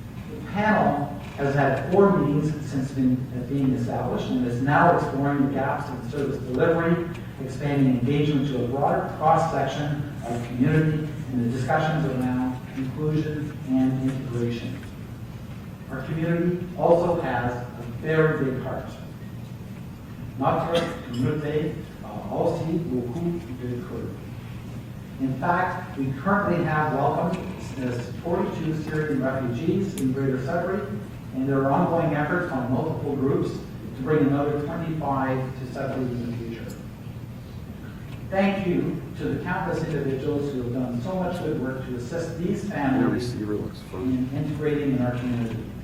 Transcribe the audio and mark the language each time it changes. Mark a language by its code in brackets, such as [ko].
[en] The panel has had 4 meetings since being established and is now exploring the gaps in service delivery, expanding engagement to a broader cross-section of community, and the discussions around inclusion, and integration. Our community also has a very big heart. [fr] Notre communauté a aussi beaucoup de cœur. [en] In fact, we currently have welcomed 42 Syrian refugees in Greater Sudbury, and there are ongoing efforts by multiple groups to bring another 25 to Sudbury in the future. Thank you to the countless individuals who have done so much good work to assist these families in integrating in our community.